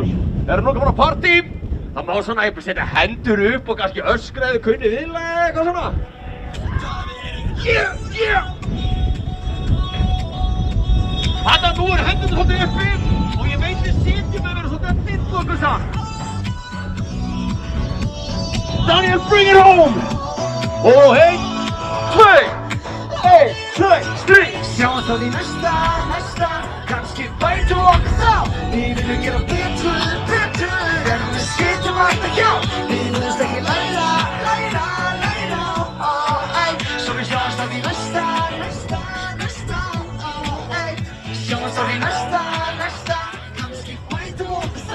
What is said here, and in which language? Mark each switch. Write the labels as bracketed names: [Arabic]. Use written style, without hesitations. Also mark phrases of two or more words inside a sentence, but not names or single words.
[Icelandic] Erum nú komin á partí? Það má svona eitthvað setja hendur upp og kannski öskra eða kunni viðlag eða eitthvað svona. [English] Yeah! [Icelandic] Þarna nú hendur svolítið uppi og ég veit við sitjum að vera svolítið að fylla okkur saman. [English] Daniel, bring it home! [Icelandic] Og 1, 2, 3. Sjáumst á því næsta, kannski bætum okkur þá. Við viljum gera betur, en við sitjum alltaf hjá. Við viljumst ekki læra, svo við sjáumst á því næsta, sjáumst á því næsta, kannski bætum okkur þá.